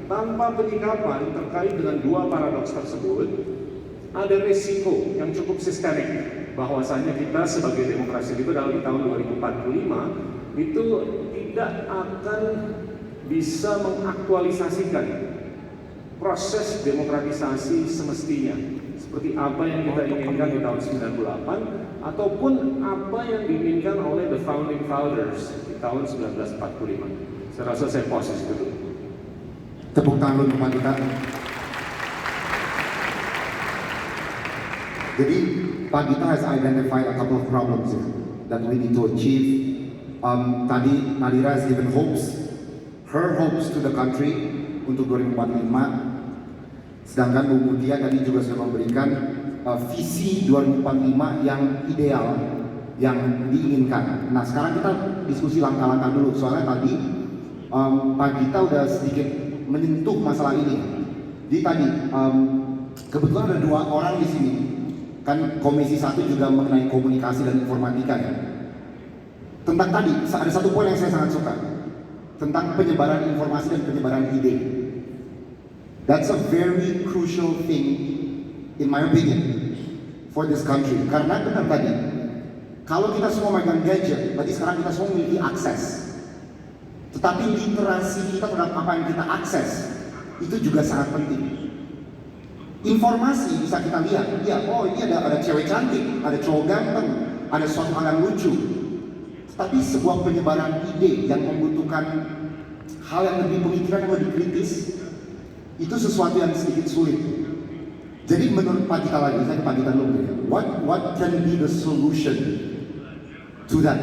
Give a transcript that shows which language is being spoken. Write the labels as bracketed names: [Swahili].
[Indonesian] Tanpa penyikapan terkait dengan 2 paradoks tersebut, ada resiko yang cukup sistemik bahwasanya kita sebagai demokrasi liberal di tahun 2045 itu tidak akan bisa mengaktualisasikan proses demokratisasi semestinya seperti apa yang kita inginkan di tahun 98 ataupun apa yang diinginkan oleh [English] the founding fathers [Indonesian] di tahun 1945. Saya rasa saya pause dulu. Tepuk tangan untuk kita. Jadi [English] Pak Gita has identified a couple of problems here that we need to achieve. [Indonesian] Tadi Nadira [English] has given her hopes to the country [Indonesian] untuk 2045. Sedangkan Bu Mutia tadi juga sudah memberikan visi 2045 yang ideal, yang diinginkan. Nah sekarang kita diskusi langkah-langkah dulu, soalnya tadi Pak Gita udah sedikit menyentuh masalah ini. Jadi tadi kebetulan ada 2 orang di sini, kan Komisi 1 juga mengenai komunikasi dan informatika ya. Tentang tadi, ada satu poin yang saya sangat suka, tentang penyebaran informasi dan penyebaran ide. [English] That's a very crucial thing, in my opinion, for this country. [Indonesian] Karena benar tadi, kalau kita semua megang gadget, berarti sekarang kita semua memiliki akses. Tetapi literasi kita terhadap apa yang kita akses, itu juga sangat penting. Informasi bisa kita lihat, ya, oh ini ada cewek cantik, ada cowok ganteng, ada suatu hal yang lucu. Tapi sebuah penyebaran ide yang membutuhkan hal yang lebih pemikiran yang lebih kritis, itu sesuatu yang sedikit sulit. Jadi menurut Pak Gita lagi, saya ke Pak Gita dulu ya. [English] What can be the solution to that?